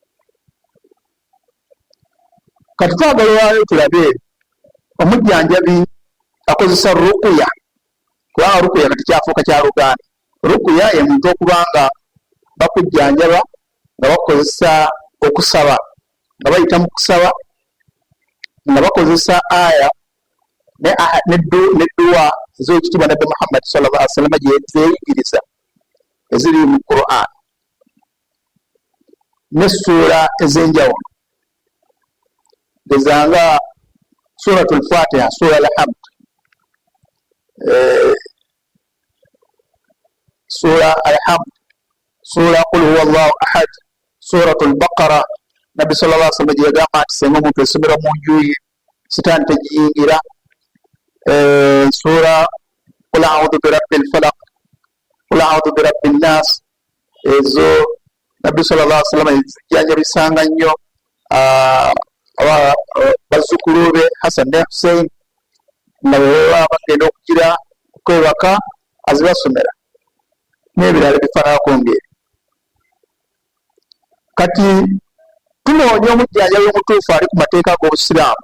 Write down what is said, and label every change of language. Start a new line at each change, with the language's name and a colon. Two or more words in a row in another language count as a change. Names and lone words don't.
Ganda: Kati twagala olwayo tulabe omujjanjabi akozesa rukuya, kubanga rukuya kati kyafuuka kya Luganda. Rukuya ye muntu okubanga bakujjanjaba nga bakozesa okusaba, nga bayita mu kusaba nga bakozesa aya n'edduwa ez'ekitiibwa Nabbi Muhammad
Arabic: صلى الله عليه وسلم
Ganda: gye zeeyigiriza eziri mu Qur'an n'essuula ez'enjawulo gezanga suratul Fatiha, sura al-Hamd, sura al-Hamd, sura qul huwa Allahu ahad, suratul Baqara. Nabbi
Arabic: صلى الله عليه وسلم
Ganda: yagamba nti senga omuntu esomera mu nju ye sitaani tegiyingira.
Arabic: سورة قل أعوذ برب الفلق، قل أعوذ برب الناس,
Ganda: ezo Nabbi
Arabic: صلى الله عليه وسلم
Ganda: zijjanjabisanga nnyo bazzukulu be Hassan ne Hussein nga bwe bagenda okugira okwebaka azibasomera n'ebirala bifaananako ngeri. Kati tunoonya omujjanjabi omutuufu ali ku mateeka g'Obusiraamu.